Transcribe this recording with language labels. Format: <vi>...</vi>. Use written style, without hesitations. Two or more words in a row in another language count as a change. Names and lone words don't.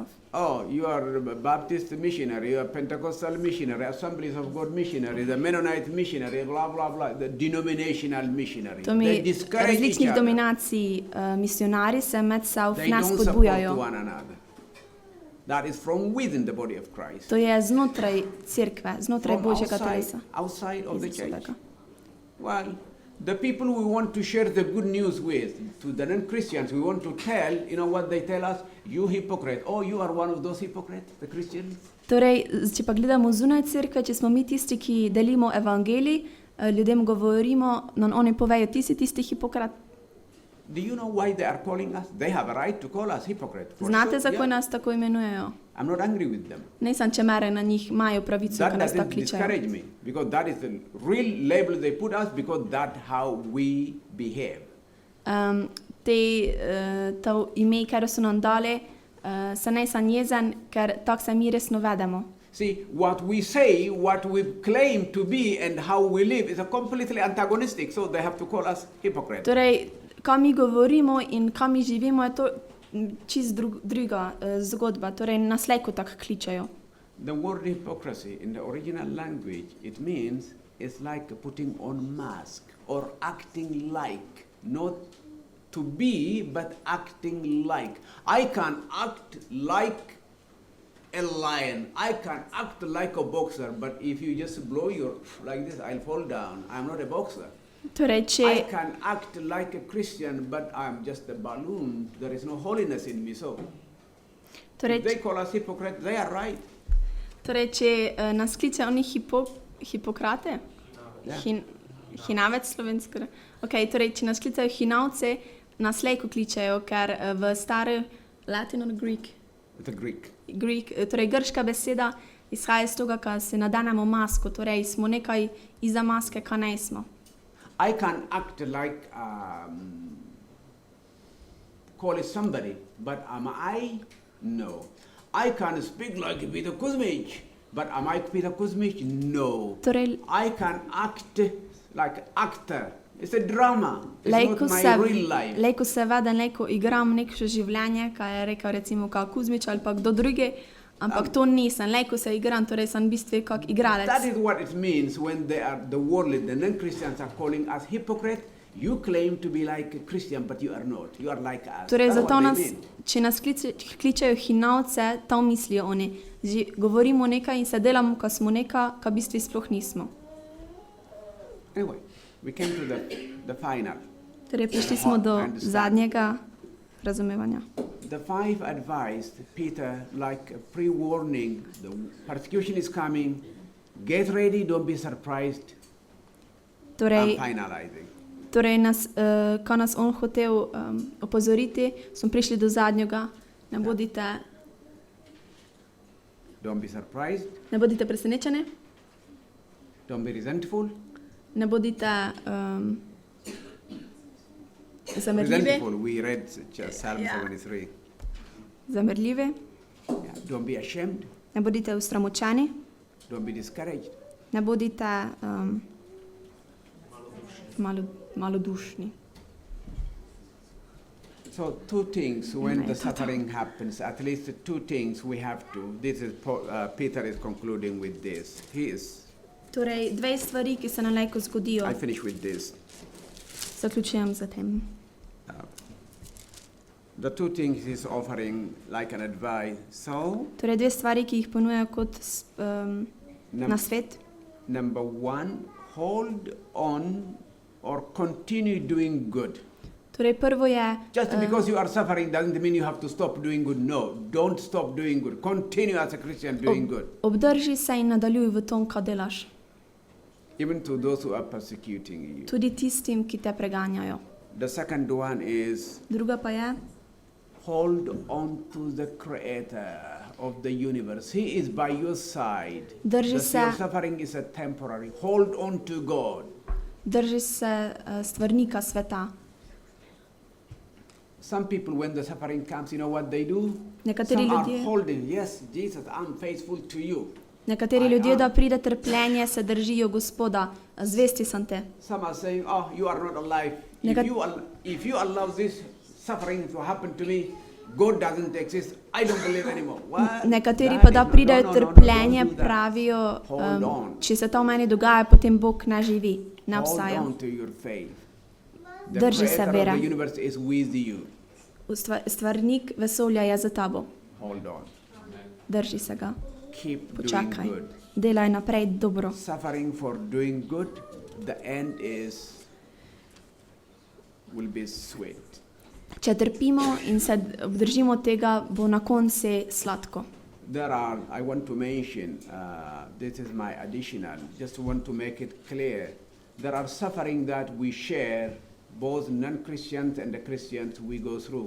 <en>Oh, you are a Baptist missionary, you are Pentecostal missionary, Assemblies of God missionary, the Mennonite missionary, blah, blah, blah, the denominational missionary.</en> <sl>To</sl> <en>They</en> <sl>mi</sl> <en>discourage each</en> <sl>različnih</sl> <en>other.</en> <sl>dominacij misionari se med seboj</sl> <en>They</en> <sl>ne</sl> <en>don't support</en> <sl>spodbujajo.</sl> <en>one another. That is from within the body of Christ.</en> <sl>To je znotraj cerkve, znotraj</sl> <en>From</en> <sl>Božjega telesa.</sl> <en>outside of the church.</en> <sl>Isusoga.</sl> <en>Well, the people we want to share the good news with, to the non-Christians, we want to tell, you know what they tell us? You hypocrite. Oh, you are one of those hypocrites, the Christians?</en> <sl>Torej, če pa gledamo zunaj cerkve, če smo mi tisti, ki delimo evangelij, ljudem govorimo, no oni povejo, ti si tisti hipokrat.</sl> <en>Do you know why they are calling us? They have a right to call us hypocrite. for</en> <sl>Znate,</sl> <en>sure,</en> <sl>zakaj</sl> <en>yeah.</en> <sl>nas tako imenujejo?</sl> <en>I'm not angry with them.</en> <sl>Nisem čemere na njih, imajo pravico,</sl> <en>That</en> <sl>ker nas tako</sl> <en>doesn't</en> <sl>kličejo.</sl> <en>discourage me, because that is the real label they put us, because that's how we behave.</en> <sl>To ime, ker so nam dali, se nisem jezen, ker tako se mi resno vedemo.</sl> <en>See, what we say, what we claim to be, and how we live is a completely antagonistic, so they have to call us hypocrites.</en> <sl>Torej, kaj mi govorimo in kaj mi živimo, je to čist druga zgodba. Torej, nas lejko tako kličejo.</sl> <en>The word hypocrisy in the original language, it means it's like putting on mask or acting like, not to be, but acting like. I can act like a lion. I can act like a boxer, but if you just blow your like this, I'll fall down. I'm not a boxer.</en> <sl>Torej,</sl> <en>I</en> <sl>če,</sl> <en>can act like a Christian, but I'm just a balloon. There is no holiness in me. So</en> <sl>torej,</sl> <en>if they call us hypocrites, they are right.</en> <sl>torej, če nas kličejo oni hipokrate, Ja. hinavec slovensko. Okay, torej, če nas kličejo hinavce, nas lejko kličejo, ker v stari</sl> <en>Latin or Greek, The Greek.</en> <sl>torej grška beseda izhaja iz tega, ko se nadenemo masko, torej smo nekaj iza maske, kar ne smo.</sl> <en>I can act like call somebody, but am I? No. I can speak like Peter Kuzmic, but am I Peter Kuzmic? No.</en> <sl>Torej,</sl> <en>I can act like actor. It's a drama. It's</en> <sl>lejko</sl> <en>not my</en> <sl>se,</sl> <en>real life.</en> <sl>lejko se vedem, lejko igram neko življenje, kaj je rekel recimo kao Kuzmič ali pa kdo drugi, ampak to nisem, lejko se igram, torej sem v bistvu kak igralec.</sl> <en>That is what it means when they are the worldly, the non-Christians are calling us hypocrite. You claim to be like a Christian, but you are not. You are like us.</en> <sl>Torej,</sl> <en>That's</en> <sl>zato</sl> <en>what</en> <sl>nas,</sl> <en>they mean.</en> <sl>če nas kličejo hinavce, to mislijo oni. Govorimo nekaj in se delamo, ko smo nekaj, ko v bistvu sploh nismo.</sl> <en>Anyway, we came to the final.</en> <sl>Torej, prišli smo do</sl> <en>Understand.</en> <sl>zadnjega razumevanja.</sl> <en>The five advised Peter like a pre-warning. The persecution is coming. Get ready, don't be surprised.</en> <sl>Torej,</sl> <en>I'm finalizing.</en> <sl>Torej, ko nas on hotel opozoriti, smo prišli do zadnjega. Ne</sl> <en>Don't be surprised.</en> <sl>bodite presenečeni,</sl> <en>Don't be resentful.</en> <sl>ne bodite zamrljivi.</sl> <en>Resentful, we read Psalm Yeah. 73.</en> <sl>Zamrljivi,</sl> <en>Yeah. Don't be ashamed.</en> <sl>ne bodite usramočeni,</sl> <en>Don't be discouraged.</en> <sl>ne bodite malodušni.</sl> <en>So two things when the Right. suffering happens, at least two things we have to. This is Peter is concluding with this.</en> <sl>Torej, dve stvari, ki se nam lejko zgodijo.</sl> <en>I finish with this.</en> <sl>Zaključujem z tem.</sl> <en>The two things he's offering like an advice. So</en> <sl>Torej, dve stvari, ki jih ponuja kot</sl> <en>num-</en> <sl>nasvet.</sl> <en>number one, hold on or continue doing good.</en> <sl>Torej, prvo je,</sl> <en>Just because you are suffering doesn't mean you have to stop doing good. No, don't stop doing good. Continue as a Christian doing good.</en> <sl>obdrži se in nadaljuj v tom, kar delaš.</sl> <en>Even to those who are persecuting you.</en> <sl>Tudi tistim, ki te preganjajo.</sl> <en>The second one is</en> <sl>Druga pa je,</sl> <en>hold on to the Creator of the universe. He is by your side.</en> <sl>Drži</sl> <en>Your</en> <sl>se-</sl> <en>suffering is a temporary. Hold on to God.</en> <sl>drži se stvarnika sveta.</sl> <en>Some people, when the suffering comes, you know what they do?</en> <sl>Nekateri</sl> <en>Some are</en> <sl>ljudje,</sl> <en>holding. Yes, Jesus, I'm faithful to you.</en> <sl>nekateri ljudje, da pride trpljenje, se držijo Gospoda. Zvesti sem te.</sl> <en>Some are saying, oh, you are not alive. If you allow this suffering to happen to me, God doesn't exist. I don't believe anymore. What?</en> <sl>Nekateri</sl> <en>That</en> <sl>pa</sl> <en>is</en> <sl>da</sl> <en>not-</en> <sl>pridejo</sl> <en>no,</en> <sl>trpljenje,</sl> <en>don't do that.</en> <sl>pravijo,</sl> <en>Hold on.</en> <sl>če se to v meni dogaja, potem Bog ne živi, ne</sl> <en>Hold</en> <sl>obstaja.</sl> <en>on to your faith. The</en> <sl>Drži se</sl> <en>Creator</en> <sl>vere.</sl> <en>of the universe is with you.</en> <sl>Stvarnik vesolja je za tabo.</sl> <en>Hold on.</en> <sl>Drži se ga.</sl> <en>Keep</en> <sl>Počakaj.</sl> <en>doing good.</en> <sl>Delaj naprej dobro.</sl> <en>Suffering for doing good, the end will be sweet.</en> <sl>Če trpimo in se obdržimo tega, bo na koncu sladko.</sl> <en>I want to mention, this is my additional, just want to make it clear. There are suffering that we share, both non-Christians and the Christians we go through.</en>